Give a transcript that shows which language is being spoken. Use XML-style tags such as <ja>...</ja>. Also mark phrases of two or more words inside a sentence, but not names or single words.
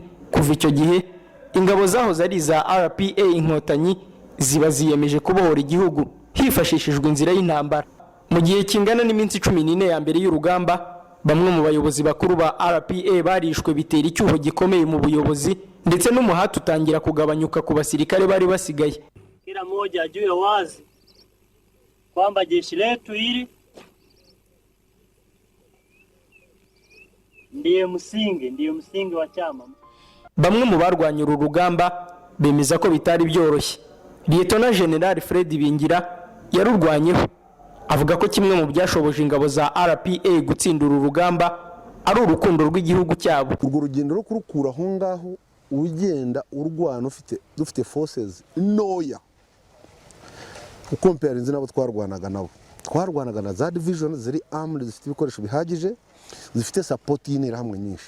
<rw>Kuva icyo gihe ingabo zahoze ari za RPA Inkotanyi ziba ziyemeje kubohora igihugu hifashishijwe inzira y'intambara. Mu gihe kingana n'iminsi 14 ya mbere y'urugamba, bamwe mu bayobozi bakuru ba RPA barishwe bitera icyuho gikomeye mu buyobozi, ndetse n'umuhati utangira kugabanyuka ku basirikare bari basigaye.</rw> <sw>Kila mmoja ajue wazi kwamba jeshi letu hili ndiye msingi wa chama.</sw> <rw>Bamwe mu barwanya uru rugamba bemeza ko bitari byoroshye. Lieutenant General Fred Bingira yarurwanyeho, avuga ko kimwe mu byashoboje ingabo za RPA gutsindura urugamba ari urukundo rw'igihugu cyabo. Urwo rugendo rwo kurukura aho ngaho ugenda urwana dufite forces ntoya ukomparinze nabo twarwanaga na za division ziri armed, zifite ibikoresho bihagije, zifite support y'interahamwe nyinshi.</rw>